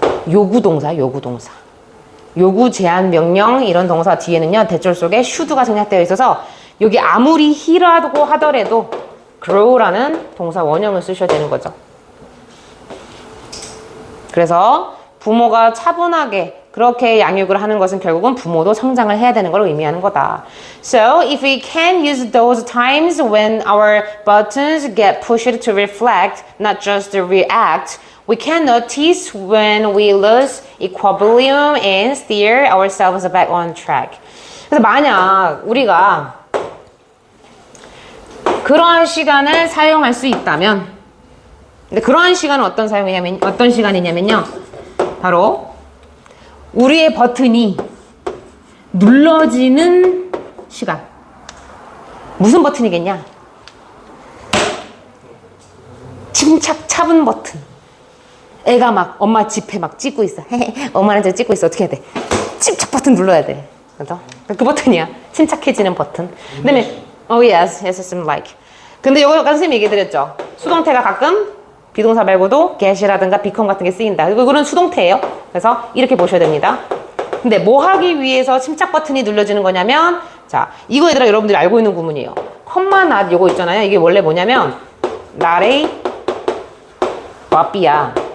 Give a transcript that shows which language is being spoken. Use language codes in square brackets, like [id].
[ko] 요구동사. 요구, 제한, 명령 이런 동사 뒤에는요 대절 속에 should가 생략되어 있어서 여기 아무리 he라고 하더라도 grow라는 동사 원형을 쓰셔야 되는 거죠. 그래서 부모가 차분하게 그렇게 양육을 하는 것은 결국은 부모도 성장을 해야 되는 걸 의미하는 거다. [en] So if we can use those times when our buttons get pushed to reflect, not just to react, we can notice when we lose equilibrium and steer ourselves back on track. [ko] 그래서 만약 우리가 그러한 시간을 사용할 수 있다면, 근데 그러한 시간은 어떤 시간이냐면요. 바로 우리의 버튼이 눌러지는 시간. 무슨 버튼이겠냐? 침착 차분 버튼. 애가 막 엄마 지폐 막 찍고 있어. 엄마는 지금 찍고 있어. 어떻게 해야 돼? 침착 버튼 눌러야 돼. 그죠? 그 버튼이야. 침착해지는 버튼. 그 다음에 yes, yes, like. 근데 요거 아까 선생님이 얘기해드렸죠. 수동태가 가끔 비동사 말고도 get이라든가 become 같은 게 쓰인다. 이거는 수동태예요. 그래서 이렇게 보셔야 됩니다. 근데 뭐 하기 위해서 침착 버튼이 눌러지는 거냐면, 자, 이거 얘들아 여러분들이 알고 있는 구문이에요. 컴마 not 요거 있잖아요. 이게 원래 뭐냐면 not a b야.